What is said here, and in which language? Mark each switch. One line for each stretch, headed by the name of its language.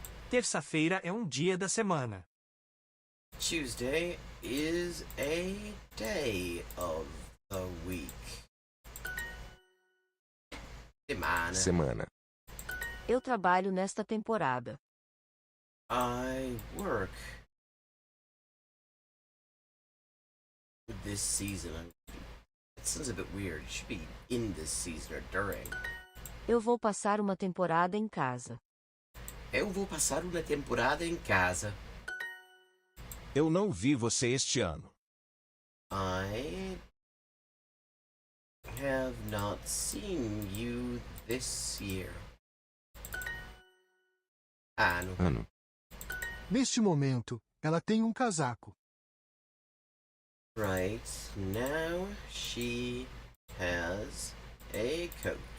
Portuguese: Terça-feira é um dia da semana.
English: Tuesday is a day of the week.
Portuguese: Semana. Eu trabalho nesta temporada.
English: I work this season. It sounds a bit weird. It should be in this season or during.
Portuguese: Eu vou passar uma temporada em casa. Eu vou passar uma temporada em casa. Eu não vi você este ano.
English: I have not seen you this year.
Portuguese: Ano. Neste momento, ela tem um casaco.
English: Right now, she has a coat.